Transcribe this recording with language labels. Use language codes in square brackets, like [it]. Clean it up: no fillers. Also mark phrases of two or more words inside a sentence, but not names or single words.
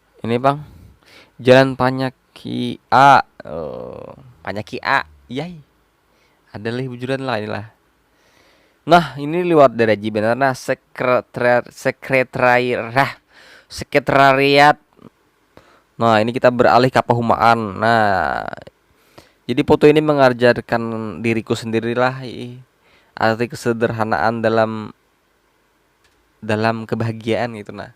[id] Ini bang, Jalan Panyaki A. Oh, Panyaki A. Yai. [bjn] Ada lah bujuran lah inilah. Nah, ini lewat dari benar nah sekretariat. [id] Nah, ini kita beralih ke Pahumaan. Nah, jadi foto ini mengajarkan diriku sendirilah arti kesederhanaan dalam kebahagiaan gitu nah.